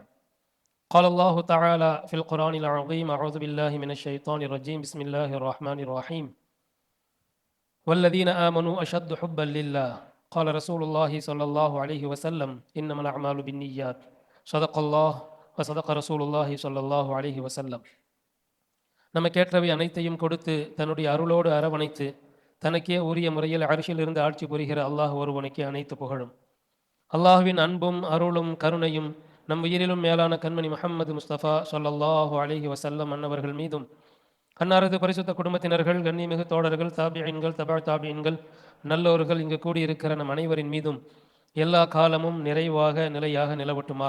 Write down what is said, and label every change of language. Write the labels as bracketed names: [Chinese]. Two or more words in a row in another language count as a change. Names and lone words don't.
[Arabic] قال الله تعالى في القرآن العظيم: أعوذ بالله من الشيطان الرجيم، بسم الله الرحمن الرحيم. والذين آمنوا أشد حبا لله، قال رسول الله صلى الله عليه وسلم: إنما الأعمال بالنيات. صدق الله وصدق رسول الله صلى الله عليه وسلم. [Tamil] நமக்கேற்றவை அனைத்தையும் கொடுத்து தன்னுடைய அருளோடு அரவணைத்து தனக்கே உரிய முறையில் அரிசியில் இருந்து ஆட்சி புரிகிற அல்லாஹ் ஒருவனுக்கே அனைத்து புகழும். அல்லாஹுவின் அன்பும் அருளும் கருணையும் நம் உயிரிலும் மேலான கண்மணி முஹம்மது முஸ்தபா [Arabic] صلى الله عليه وسلم [Tamil] அன்னவர்கள் மீதும், அன்னாரது பரிசுத்த குடும்பத்தினர்கள், கண்ணியமிகு தோழர்கள், தாபியீன்கள், தபா தாபியீன்கள், நல்லோர்கள் இங்கு கூடியிருக்கிற நம் அனைவரின் மீதும் எல்லா காலமும் நிறைவாக நிலையாக நிலவட்டுமாக.